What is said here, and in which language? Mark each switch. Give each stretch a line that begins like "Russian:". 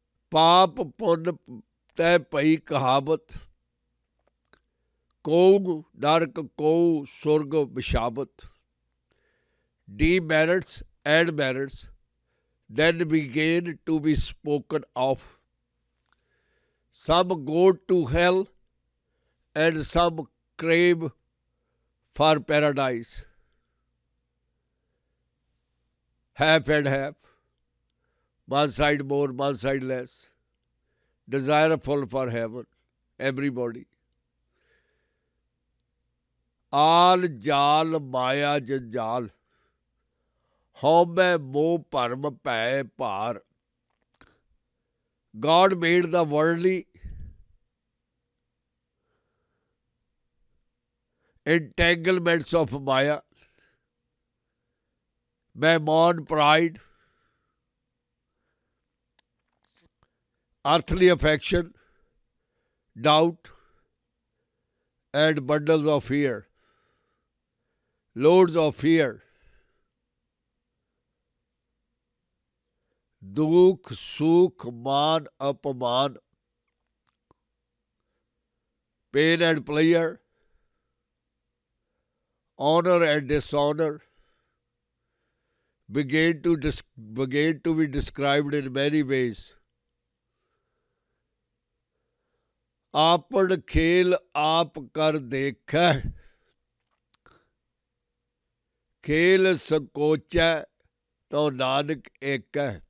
Punjabi: ਪਾਪ ਪੁੰਨ ਤੈ ਪਈ ਕਹਾਵਤ, ਕੋਉ ਨਰਕ ਕੋਉ ਸੁਰਗ ਵਿਸ਼ਾਵਤ।
English: Demerits and merits then began to be spoken of. Some go to hell and some crave for paradise. Half and half, one side more, one side less, desireful for heaven, everybody.
Punjabi: ਆਲ ਜਾਲ ਮਾਇਆ ਜੰਜਾਲ, ਹਉਮੈ ਮੋਹ ਭਰਮ ਭੈ ਭਾਰ।
English: God made the worldly entanglements of Maya, mammon, pride, earthly affection, doubt, and bundles of fear, loads of fear.
Punjabi: दुख सुख मान अपमान,
English: pain and pleasure, honor and dishonor began to be described in many ways.
Punjabi: आपन खेल आप कर देखै, खेल संकोचै तो नानक एकै।